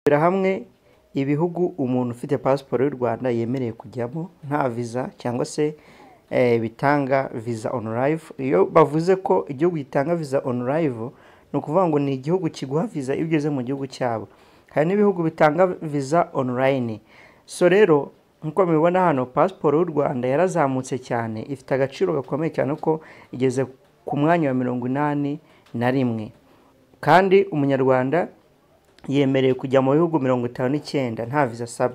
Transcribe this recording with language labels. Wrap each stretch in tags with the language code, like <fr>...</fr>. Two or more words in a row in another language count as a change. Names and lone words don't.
<rw>hamwe ibihugu umuntu ufite passport y'u Rwanda yemereye kujyamo nta visa cyangwa se bitanga</rw> <en>visa on arrival.</en> <rw>Iyo bavuze ko igihugu gitanga</rw> <en>visa on arrival</en> <rw>no kuvuga ngo ni igihugu kiguha visa iyo ugeze mu gihugu cyabo. Hari n'ibihugu bitanga</rw> <en>visa online.</en> <rw>So rero nkuko mubibona hano passport y'u Rwanda yarazamutse cyane, ifite agaciro gakomeye cyane ko igeze ku mwanya wa 81 kandi umunyarwanda yemereye kujya mu bihugu 59 nta visa asabye.</rw>